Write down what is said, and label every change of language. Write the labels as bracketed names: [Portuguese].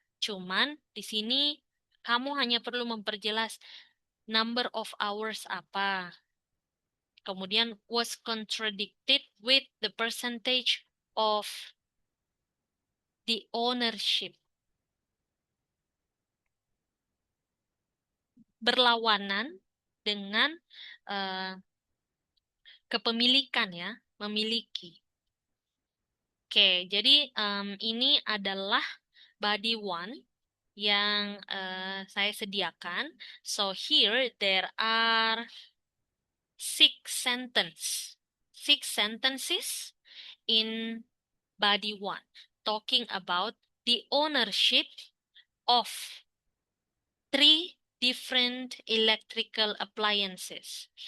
[Indonesian] Cuman di sini kamu hanya perlu memperjelas [English] number of hours [Indonesian] apa. Kemudian [English] was contradicted with the percentage of the ownership. [Indonesian] Berlawanan dengan kepemilikan ya, memiliki. Oke, jadi ini adalah body one yang saya sediakan. [English] So here there are six sentences in body one talking about the ownership of three different electrical appliances.